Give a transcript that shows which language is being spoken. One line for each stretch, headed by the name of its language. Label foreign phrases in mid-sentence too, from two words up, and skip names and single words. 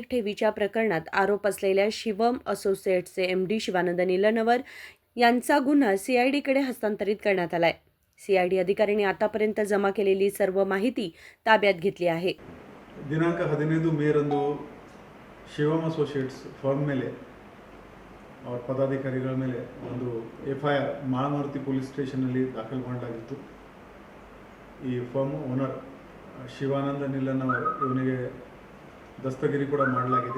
Marathi: ठेवीच्या प्रकरणात आरोप असलेल्या शिवम असोसिएट्सचे MD शिवानंद निलणवर यांचा गुन्हा CIDकडे हस्तांतरित करण्यात आलाय. CID अधिकाऱ्यांनी आतापर्यंत जमा केलेली सर्व माहिती ताब्यात घेतली आहे.
Kannada: ದಿನಾಂಕ 15 ಮೇರಂದು ಶಿವಮ್ ಅಸೋಸಿಯೇಟ್ಸ್ ಫರ್ಮ್ ಮೇಲೆ ಅವರ ಪದಾಧಿಕಾರಿಗಳ ಮೇಲೆ ಒಂದು FIR ಮಾಳಮಾರುತಿ ಪೊಲೀಸ್ ಸ್ಟೇಷನ್ನಲ್ಲಿ ದಾಖಲು ಮಾಡಲಾಗಿತ್ತು. ಈ ಫರ್ಮ್ ಓನರ್ ಶಿವಾನಂದ ನಿಲಣವರ್ ಇವನಿಗೆ ದಸ್ತಗಿರಿ ಕೂಡ ಮಾಡಲಾಗಿದೆ.